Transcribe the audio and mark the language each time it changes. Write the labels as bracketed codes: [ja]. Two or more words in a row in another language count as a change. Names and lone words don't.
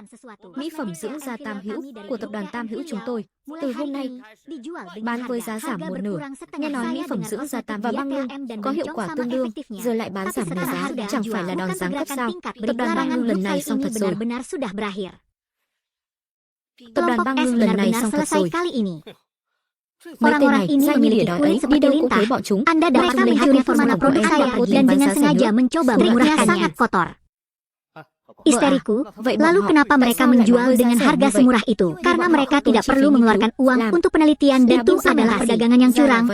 [vi] Mỹ phẩm dưỡng da Tam Hữu của tập đoàn Tam Hữu chúng tôi, từ hôm nay, bán với giá giảm một nửa. Nghe nói mỹ phẩm dưỡng da Tam và băng lưng có hiệu quả tương đương, giờ lại bán giảm nửa giá, chẳng phải là đòn giáng cấp sao? Tập đoàn băng lưng lần này xong thật rồi. Tập đoàn băng lưng lần này xong thật rồi. [id] Orang-orang ini memiliki kulit seperti lintah. Anda dapat melihat formula produk saya dan dengan sengaja mencoba memurahkannya. Sangat kotor. Isteriku, lalu kenapa mereka menjual dengan harga semurah itu? Karena mereka tidak perlu mengeluarkan uang untuk penelitian dan itu adalah perdagangan yang curang.